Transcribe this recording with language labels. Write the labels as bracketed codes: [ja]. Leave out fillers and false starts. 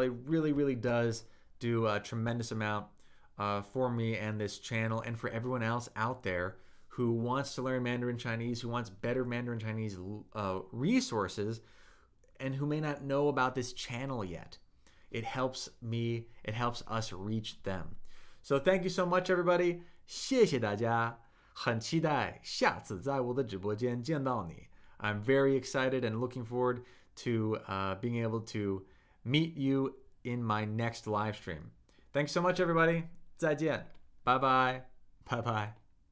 [en] It really, really does do a tremendous amount for me and this channel, and for everyone else out there who wants to learn Mandarin Chinese, who wants better Mandarin Chinese resources, and who may not know about this channel yet. It helps me, it helps us reach them. So thank you so much, everybody. [zh] 谢谢大家，很期待下次在我的直播间见到你。 [en] I'm very excited and looking forward to being able to meet you in my next live stream. Thanks so much, everybody. [zh] 再见. [en] Bye-bye. Bye-bye.